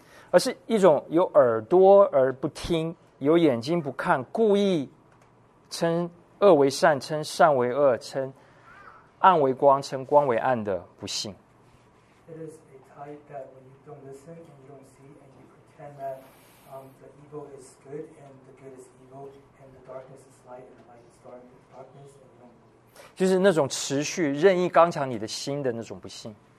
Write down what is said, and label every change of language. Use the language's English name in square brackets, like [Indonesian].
[Chinese] 而是一种有耳朵而不听，有眼睛不看，故意称恶为善，称善为恶，称暗为光，称光为暗的不信。 [English] It is a type that when you don't listen and you don't see and you pretend that the evil is good and the good is evil and the darkness is light and the light is darkness and you don't believe. [Chinese] 就是那种持续任意刚强你的心的那种不信。